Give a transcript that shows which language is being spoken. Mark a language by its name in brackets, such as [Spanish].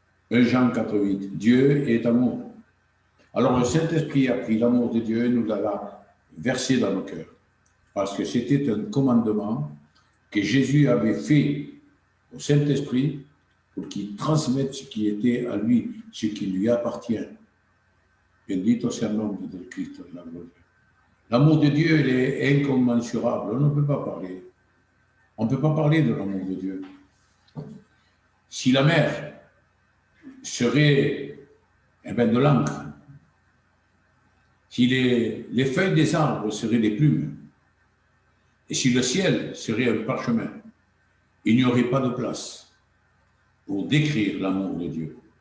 [French] 1 Jean 4,8, Dieu est amour. Alors le Saint-Esprit a pris l'amour de Dieu et nous l'a versé dans nos cœurs. Parce que c'était un commandement que Jésus avait fait au Saint-Esprit pour qu'il transmette ce qui était à lui, ce qui lui appartient. [Spanish] Bendito sea el nombre del Cristo de la gloria. [French] L'amour de Dieu, il est incommensurable. On ne peut pas parler. On ne peut pas parler de l'amour de Dieu. Si la mer serait de l'encre, si les feuilles des arbres seraient des plumes, et si le ciel serait un parchemin, il n'y aurait pas de place pour décrire l'amour de Dieu.